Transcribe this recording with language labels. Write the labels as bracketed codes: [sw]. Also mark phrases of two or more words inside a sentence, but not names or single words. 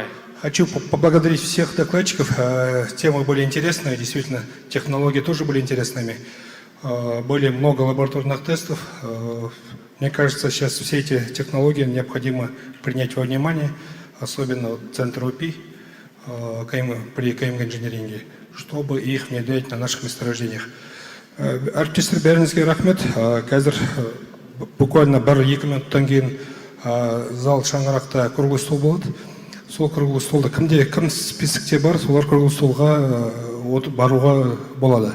[ru] Хочу поблагодарить всех докладчиков. Темы были интересные, действительно, технологии тоже были интересными. Были много лабораторных тестов. Мне кажется, сейчас все эти технологии необходимо принять во внимание, особенно Центр УПИ при КМ-инжиниринге, чтобы их внедрять на наших месторождениях. [kk] Әріптестер, бәріңізге рахмет. Қазір буквально 1-2 минуттан кейін зал шаңырақта [ru] круглый стол [kk] болады. Сол [ru] круглый столда [kk] кім списокте бар, солар [ru] круглый столға [kk] баруға болады.